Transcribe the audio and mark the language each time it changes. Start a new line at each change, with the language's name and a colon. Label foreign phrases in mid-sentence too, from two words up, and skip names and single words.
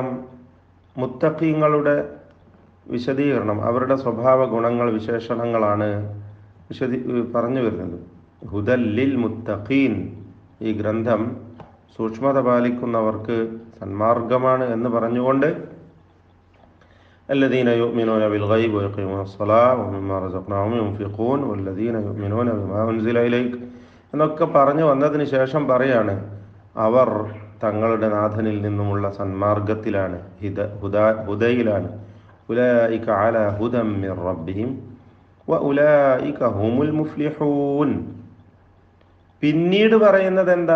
Malayalam: കാരണം മുത്തഖീങ്ങളുടെ വിശദീകരണം, അവരുടെ സ്വഭാവ ഗുണങ്ങൾ വിശേഷണങ്ങളാണ് പറഞ്ഞു വരുന്നത്.
Arabic: هدى للمتقين,
Malayalam: ഈ ഗ്രന്ഥം സൂക്ഷ്മത പാലിക്കുന്നവർക്ക് സന്മാർഗമാണ് എന്ന് പറഞ്ഞുകൊണ്ട്
Arabic: الذين يؤمنون بالغيب ويقيمون الصلاة ومما رزقناهم ينفقون والذين يؤمنون بما أنزل إليك
Malayalam: എന്നൊക്കെ പറഞ്ഞു വന്നതിന് ശേഷം പറയാണ്, അവർ തങ്ങളുടെ നാഥനിൽ നിന്നുമുള്ള സന്മാർഗത്തിലാണ്, ഹുദയിലാണ്.
Arabic: أولئك على هدى من ربهم وأولئك هم المفلحون.
Malayalam: പിന്നീട് പറയുന്നത് എന്താ?